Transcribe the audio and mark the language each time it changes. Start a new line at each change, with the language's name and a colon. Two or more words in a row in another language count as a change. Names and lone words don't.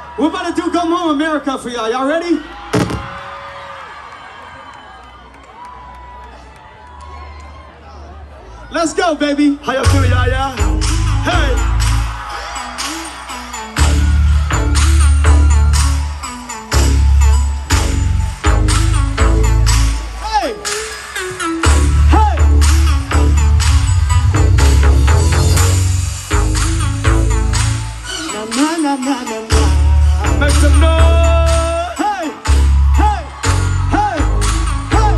English: We're about to do Come Home America for y'all. Y'all ready? Let's go, baby. How you feel, YAYA? Hey! Hey! Hey! Na na na na na na. Make some noise! Hey! Hey! Hey! Hey!